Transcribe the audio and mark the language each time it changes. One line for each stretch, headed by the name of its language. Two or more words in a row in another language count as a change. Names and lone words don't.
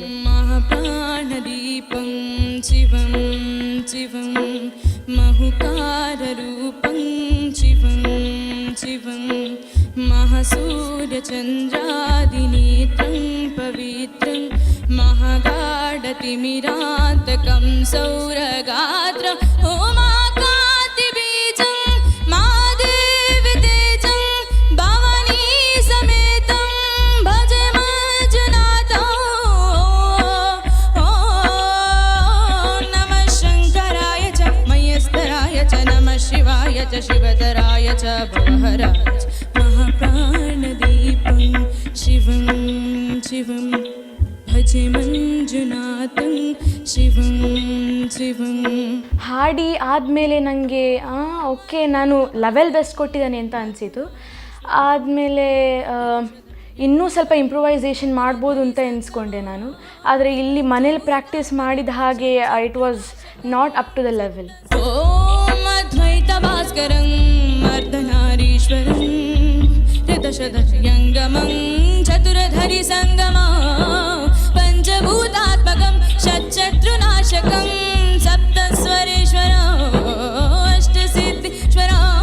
Sanskrit: ಮಹಾಪ್ರಾಣದೀಪಂ ಶಿವಂ ಶಿವಂ ಮಹುಕಾರರೂಪಂ ಶಿವಂ ಶಿವಂ ಮಹಾಸೂರ್ಯಚಂದ್ರಾದಿನೇತ್ರಂ ಪವಿತ್ರಂ ಮಹಾಗಾಢತಿಮಿರಾಂತಕಂ ಸೌರಗಾತ್ರಂ ಓಮಾಕಾಂತಿಬೀಜಂ ಮಾದೇವಿ ತೇಜಂ ಭವಾನಿ ಸಮೇತಂ ಭಜೆ ಮಂಜುನಾಥಂ. ನಮಃ ಶಂಕರಾಯ ಚ ಮಯಸ್ತರಾಯ ಚ ನಮಃ ಶಿವಾಯ ಚ ಶಿವತರಾಯ ಚ ಭವಹರಾಯ ಚ ಮಹಾಪ್ರಾಣದೀಪಂ ಶಿವಂ ಶಿವಂ ಭಜೆ ಮಂಜುನಾಥಂ ಶಿವಂ ಶಿವಂ.
Kannada: ಹಾಡಿ ಆದಮೇಲೆ ನನಗೆ ಓಕೆ ನಾನು
English: level best
Kannada: ಕೊಟ್ಟಿದ್ದಾನೆ ಅಂತ ಅನಿಸಿತು. ಆದಮೇಲೆ ಇನ್ನೂ ಸ್ವಲ್ಪ ಇಂಪ್ರೂವೈಸೇಷನ್ ಮಾಡ್ಬೋದು ಅಂತ ಎನಿಸ್ಕೊಂಡೆ ನಾನು. ಆದರೆ ಇಲ್ಲಿ ಮನೇಲಿ ಪ್ರಾಕ್ಟೀಸ್ ಮಾಡಿದ ಹಾಗೆ
English: it was not up to the level.
Sanskrit: ಓಂ ಅದ್ವೈತ ಭಾಸ್ಕರಂ ಅರ್ಧನಾರೀಶ್ವರಂ ಋತಶತಯಂಗಮಂ ಚತುರಧರಿ ಸಂಗಮಂ ಪಂಚಭೂತಾತ್ಮಕಂ ಷಟ್ಶತ್ರುನಾಶಕಂ ಸಪ್ತಸ್ವರೇಶ್ವರಂ ಅಷ್ಟಸಿದ್ಧೀಶ್ವರಂ